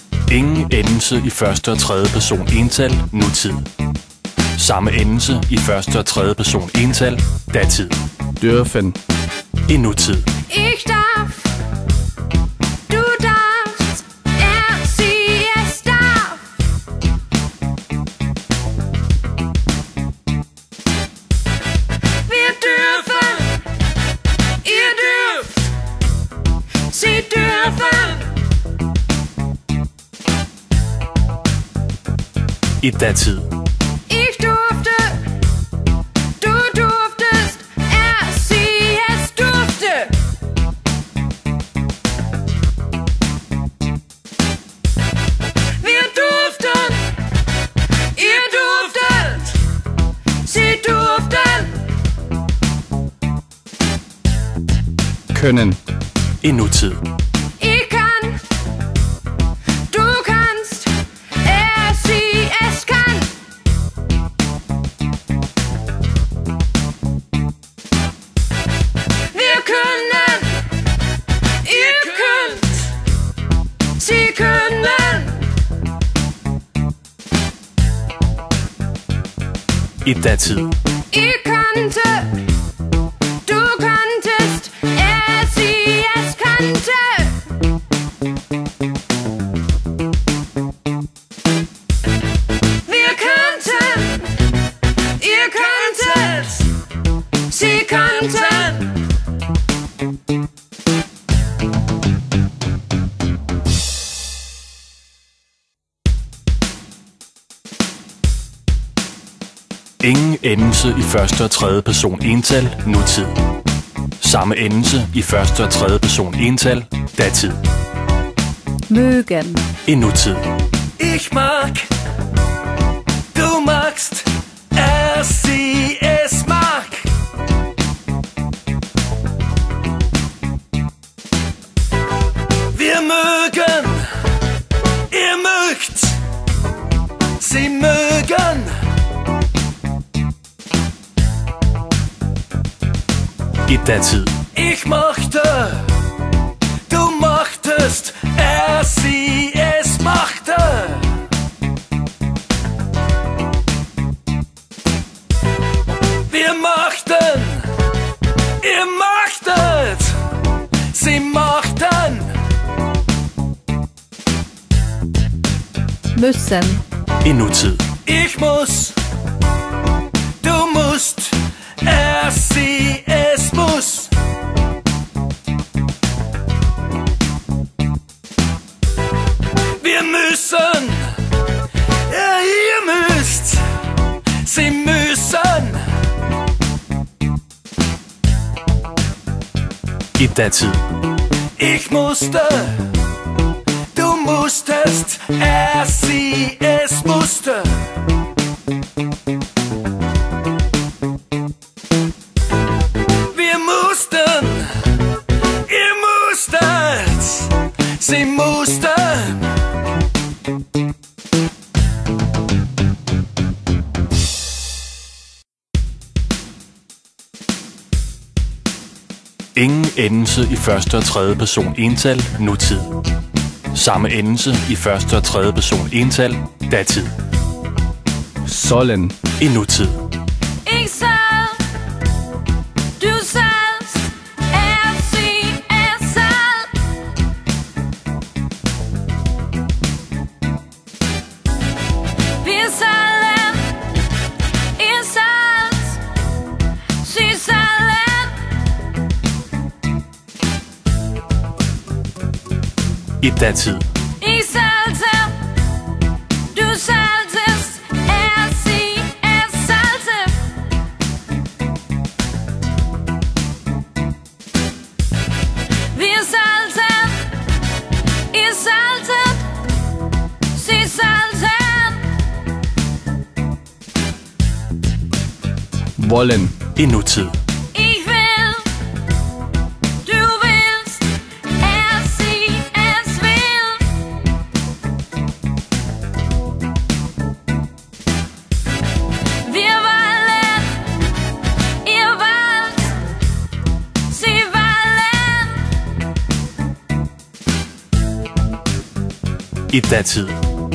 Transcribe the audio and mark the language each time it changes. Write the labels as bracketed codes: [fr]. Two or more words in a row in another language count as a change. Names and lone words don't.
[da] Ingen endelse i første og tredje person ental, nutid. Samme endelse i første og tredje person ental, datid. Dürfen. I nutid. [de] Ich darf. Du darfst. Er, sie, es darf. Wir dürfen. Ihr dürft. Sie dürfen. [da] I datid. [de] Ich durfte. Du durftest. Er, sie, es durfte. Wir durften. Ihr durftet. Sie durften. [da] Können. I nutid. [de] Ich kann. Du kannst. Er, sie, es kann. Wir können. Ihr könnt. Sie können. [da] I datid. [de] Ich kannte. Du kanntest. Er, sie, es kannte. Wir kannten. Ihr kanntet. Sie kannten. [da] Ingen endelse i første og tredje person ental, nutid. Samme endelse i første og tredje person ental, datid. Mögen. I nutid. [de] Ich mag, du magst, er, sie, es mag. Wir mögen, ihr mögt, sie mögen. [da] I datid. [de] Ich mochte, du mochtest, er, sie, es machte. Wir mochten, ihr mochtet, sie mochten. [da] Müssen. I nutid. [de] Ich muss, du musst, er, sie, es muss. Wir müssen, ja, ihr müsst, sie müssen. [da] I datid. [de] Ich musste, du musstest, er, sie, es musste. Wir mussten, ihr musstet, sie mussten. [da] Ingen endelse i første og tredje person ental, nutid. Samme endelse i første og tredje person ental, datid. Sollen. I nutid. [de] Ich soll. Du sollst. Er, sie, es soll. Wir sollen. Ihr sollt. Sie sollen. [da] I datid. [de] Ich sollte. Du solltest. Er, sie, es sollte. Wir sollten. Ihr solltet. Sie sollten. [da] Wollen. I nutid. [de] Ich will. Du willst. Er, sie, es will. Wir wollen. Ihr wollt. Sie wollen. [da] i datid.